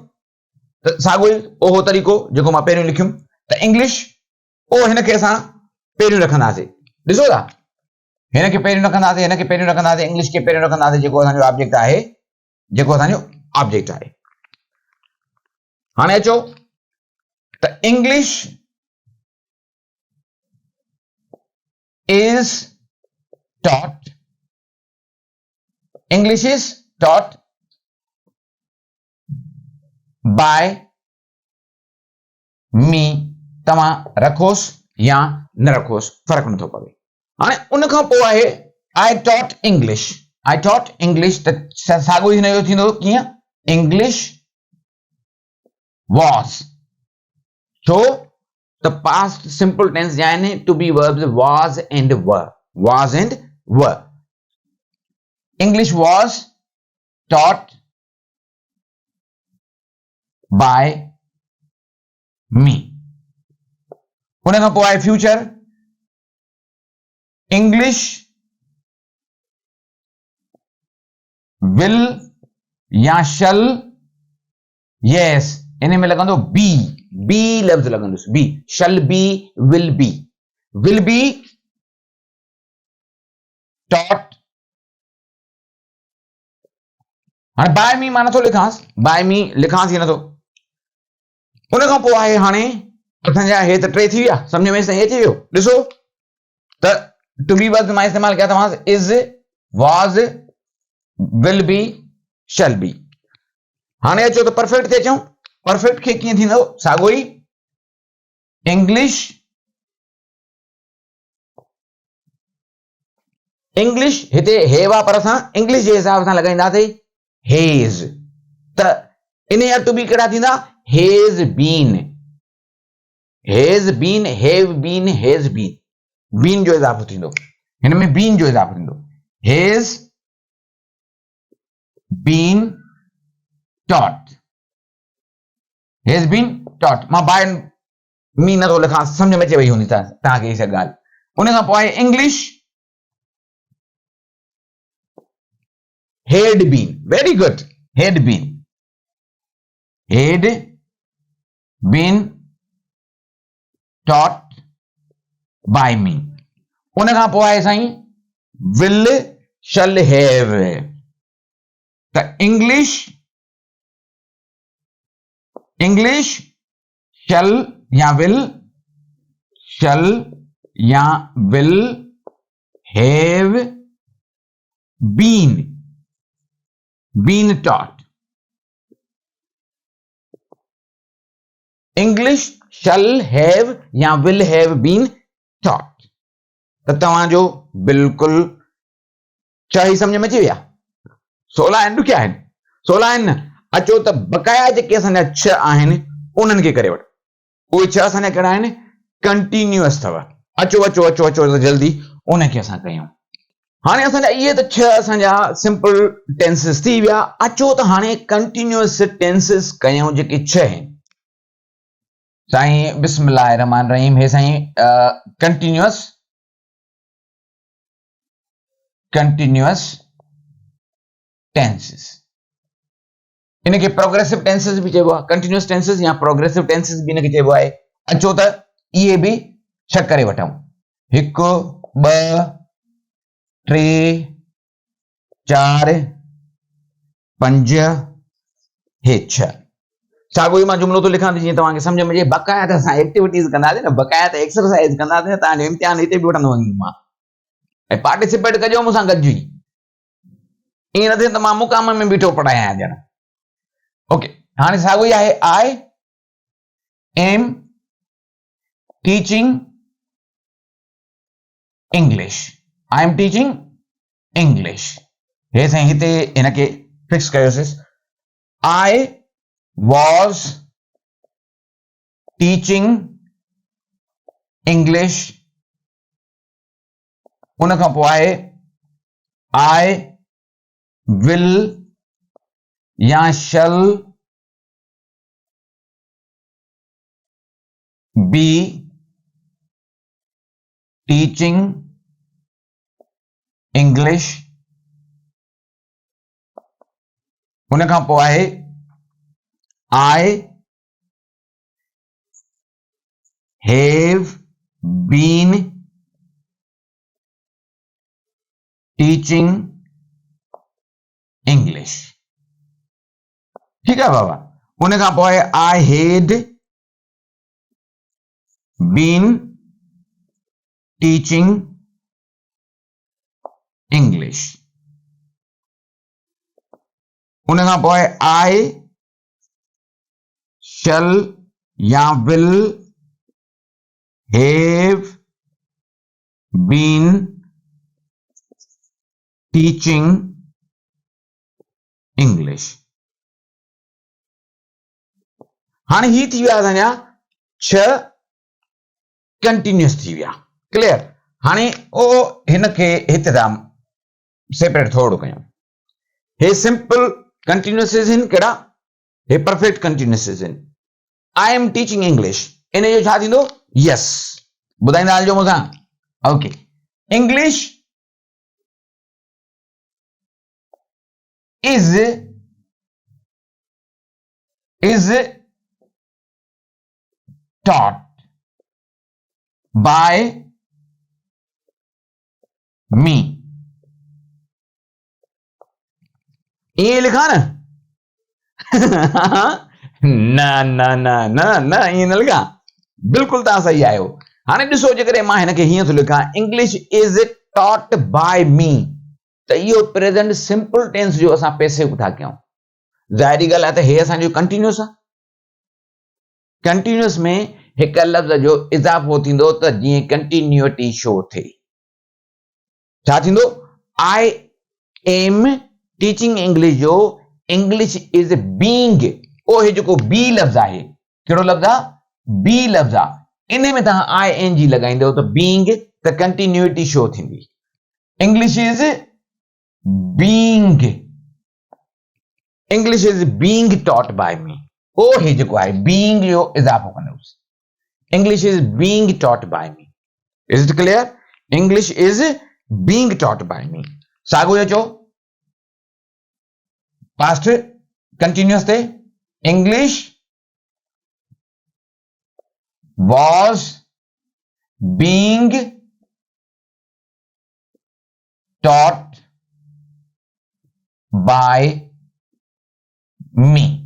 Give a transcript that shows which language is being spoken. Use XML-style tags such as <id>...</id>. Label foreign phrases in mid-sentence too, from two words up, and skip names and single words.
<sd>त साॻियो ई ओहो तरीक़ो जेको मां पहिरियों लिखियुमि, त इंग्लिश ओ हिन खे असां पहिरियों रखंदासीं। ॾिसो था, हिन खे पहिरियों रखंदासीं, हिन खे पहिरियों रखंदासीं, इंग्लिश खे पहिरियों रखंदासीं, जेको असांजो ऑब्जेक्ट आहे, जेको असांजो ऑब्जेक्ट आहे। हाणे अचो त</sd> <en>English is taught, English is taught by me.</en> <sd>तव्हां रखोसि या न रखोसि, फर्क़ु नथो पवे। हाणे उन खां पोइ आहे</sd> <en>I taught English, I taught English,</en> <sd>त साॻियो ई हिन जो थींदो। कीअं?</sd> <en>English was.</en> <sd>छो त</sd> <en>past simple tense</en> <sd>जा आहिनि</sd> <en>to be verbs was and were, was and were,</en> <sd>वॉज एंड वर।</sd> <en>English was taught by me.</en> <sd>उन खां पोइ आहे</sd> <en>future, English will</en> <sd>या</sd> <en>shall, yes,</en> <sd>इन में लॻंदो बी, बी लफ़्ज़ लॻंदुसि,</sd> <en>be, shall be, will be taught.</en> <sd>हाणे</sd> <en>by me</en> <sd>मां नथो लिखांसि,</sd> <en>by me</en> <sd>लिखांसि ई नथो। उन खां पोइ आहे हाणे असांजा हे त 3 थी विया, सम्झ में हे थी वियो। ॾिसो त</sd> <en>to be verbs</en> <sd>मां इस्तेमालु कया तव्हां</sd> <en>is, was, will be, shall be.</en> <sd>हाणे अचो त परफेक्ट ते अचूं। परफेक्ट खे कीअं थींदो? साॻियो ई, इंग्लिश, इंग्लिश हिते हेव आहे, पर असां इंग्लिश जे हिसाब सां लॻाईंदासीं हेज। त इन जा</sd> <en>to be</en> <sd>कहिड़ा थींदा?</sd> <en>has been, has been, have been, has been.</en> <sd>बीन जो इज़ाफ़ो थींदो, हिन में बीन जो इज़ाफ़ो थींदो,</sd> <en>has been taught, has been taught.</en> <sd>मां</sd> <en>by me</en> <sd>नथो लिखां, सम्झ में अचे वई हूंदी तव्हांखे हीअ ॻाल्हि। उन खां पोइ आहे इंग्लिश,</sd> <en>had been, very good, had been taught by me।</en> <sd>उन खां पोइ आहे साईं</sd> <en>will shall have,</en> <sd>त इंग्लिश</sd> <en>shall या will have been taught, इंग्लिश shall have या will have been taught।</en> <sd>त तव्हांजो बिल्कुलु छह सम्झ में अची विया। 16 आहिनि ॾुखिया आहिनि, 16 आहिनि न। अचो त बक़ाया जेके असांजा 6 आहिनि उन्हनि खे करे वठो। उहे 6 असांजा कहिड़ा आहिनि? कंटिन्यूअस अथव। अचो अचो अचो अचो त जल्दी उनखे असां कयूं। हाणे असांजा इहे त 6 असांजा</sd> <en>simple tenses</en> <sd>थी विया। अचो त हाणे</sd> <en>continuous tenses</en> <sd>कयूं जेके 6 आहिनि।</sd> <ar>साईं بسم الله رحمن رحيم.</ar> <sd>हे साईं</sd> <en>continuous tenses,</en> <sd>इनके</sd> <en>progressive tenses</en> <sd>भी चइबो आहे।</sd> <en>continuous tenses</en> <sd>या</sd> <en>progressive tenses</en> <sd>भी इनके चइबो आहे। अचो त इहे भी छह करे वठूं। 1 2 3 4 5 हे 6। साॻियो ई मां जुमिलो थो लिखां जीअं तव्हांखे सम्झ में अचे। बक़ाया त असां एक्टिविटीज़ कंदासीं न, बक़ाया त एक्सरसाइज कंदासीं, तव्हांजो इम्तिहान हिते बि वठंदो वञी मां। ऐं पार्टिसिपेट कजो मूंसां गॾिजी। ईअं न थिए त मां मुक़ाम में बीठो पढ़ायां ॼण। ओके, हाणे साॻियो ई आहे।</sd> <en>I am teaching English, I am teaching English.</en> <sd>हे साईं हिते हिनखे फिक्स कयोसीं।</sd> <en>आई was teaching English,</en> <sd>उन खां पोइ आहे</sd> <en>I will या shall be teaching English,</en> <sd>उन खां पोइ आहे</sd> <en>I have been teaching English।</en> <hi>ठीक है बाबा।</hi> <sd>उन खां पोइ आहे</sd> <en>I had been teaching English।</en> <sd>उन खां पोइ</sd> <en>I shall या will have been teaching English।</en> <sd>हाणे ही थी विया असांजा 6 कंटिन्यूअस थी विया। क्लियर। हाणे ओ हिनखे हिते था सेपरेट थोरो कयूं। हे</sd> <en>simple continuous</en> <sd>आहिनि कहिड़ा? हे</sd> <en>perfect continuous</en> <sd>आहिनि।</sd> <en>I am teaching English,</en> <sd>इन जो छा थींदो? यस। ॿुधाईंदा हलिजो मूंसां। ओके,</sd> <en>English is taught by me.</en> <hi>ये लिखा ना? ना ना ना ना ना ये न लिखा।</hi> <sd>बिल्कुल तव्हां सही आहियो। हाणे ॾिसो, जेकॾहिं मां हिनखे हीअं थो लिखां,</sd> <en>English is taught by me,</en> <sd>त इहो</sd> <en>present simple tense</en> <sd>जो असां पैसिव था कयूं। ज़ाहिरी ॻाल्हि आहे त हे असांजो कंटिन्यूअस आहे। कंटिन्यूअस में हिक लफ़्ज़ जो इज़ाफ़ो थींदो त जीअं कंटिन्यूटी शो थिए। छा थींदो?</sd> <en>I am teaching English जो English is being,</en> <sd>ओ हे जेको बी लफ़्ज़ आहे, कहिड़ो लफ़्ज़ आहे? बी लफ़्ज़ आहे। इन में तव्हां</sd> <en>I N G</en> <sd>लॻाईंदो त बीइंग त कंटिन्यूटी शो थींदी।</sd> <en>English is being taught by me.</en> <sd>ओ हे जेको आहे बीइंग जो इज़ाफ़ो कंदुसि।</sd> <en>English is being taught by me. Is it clear? English is being taught by me.</en> <sd>साॻियो अचो</sd> <en>past continuous</en> <sd>ते।</sd> <en>इंग्लिश was being taught by me।</en>